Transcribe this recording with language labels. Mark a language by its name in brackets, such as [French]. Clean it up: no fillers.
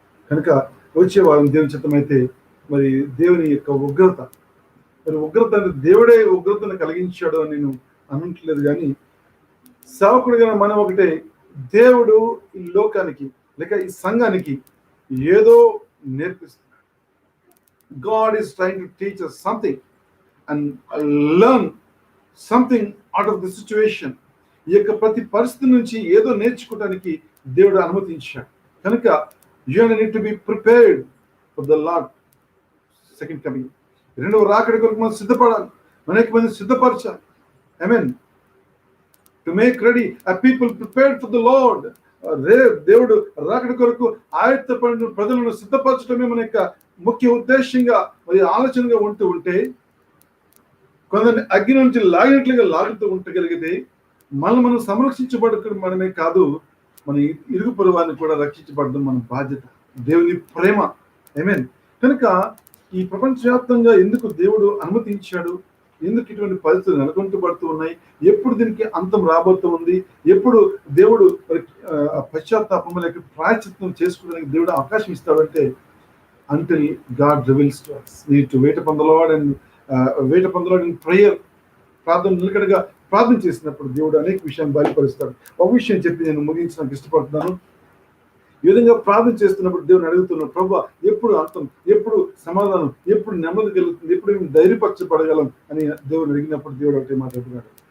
[Telugu] కనుక వచ్చే వారం దేవుని చిత్తమైతే మరి దేవుని యొక్క ఉగ్రత, మరి ఉగ్రత అంటే దేవుడే ఉగ్రతను కలిగించాడు అని నేను అనట్లేదు, కానీ సేవకుడిగా మనం ఒకటే, దేవుడు ఈ లోకానికి లేక ఈ సంఘానికి ఏదో నేర్పిస్తున్నాడు. [English] God is trying to teach us something and learn something out of the situation. [Telugu] ఈ యొక్క ప్రతి పరిస్థితి నుంచి ఏదో నేర్చుకోవడానికి దేవుడు అనుమతించాడు. కనుక [English] you need to be prepared for the Lord second coming. [Telugu] రెండవ రాకడ కొరకు మనం సిద్ధపడాలి, అనేక మంది సిద్ధపరచాలి. ఆమేన్. [English] To make ready a people prepared for the Lord. [Telugu] దేవుడు రాకడ కొరకు ఆయత్తపడిన ప్రజలను సిద్ధపరచడమే మన యొక్క ముఖ్య ఉద్దేశంగా మరి ఆలోచనగా ఉంటే, కొందరిని అగ్ని నుంచి లాగినట్లుగా లాగుతూ ఉండగలిగితే మనం సంరక్షించబడడం మనమే కాదు, మన ఇరుగు పొరుగువారిని కూడా రక్షించబడడం మన బాధ్యత. దేవుని ప్రేమ. ఆమేన్. కనుక ఈ ప్రపంచవ్యాప్తంగా ఎందుకు దేవుడు అనుమతించాడు, ఎందుకు ఇటువంటి పరిస్థితులు నెలకొల్పబడుతూ ఉన్నాయి, ఎప్పుడు దీనికి అంతం రాబోతూ ఉంది, ఎప్పుడు దేవుడు పశ్చాత్తాపం లేక ప్రాయశ్చిత్తం చేసుకోవడానికి దేవుడు అవకాశం ఇస్తాడంటే, [English] until God reveals to us. We need to wait upon the Lord and wait upon the Lord in prayer. [Telugu] ప్రార్థన నిలకడగా ప్రార్థన చేసినప్పుడు దేవుడు అనేక విషయాన్ని బయలుపరుస్తాడు. ఒక విషయం చెప్పి నేను ముగించడానికి ఇష్టపడుతున్నాను. ఈ విధంగా ప్రార్థన చేస్తున్నప్పుడు దేవుని అడుగుతున్నాడు, ప్రభువా ఎప్పుడు అంతం, ఎప్పుడు సమాధానం, ఎప్పుడు నెమ్మది కలుగుతుంది, ఎప్పుడు మేము ధైర్యపరచబడగలం అని దేవుడు అడిగినప్పుడు దేవుడు ఒకటి మాట్లాడుతున్నాడు.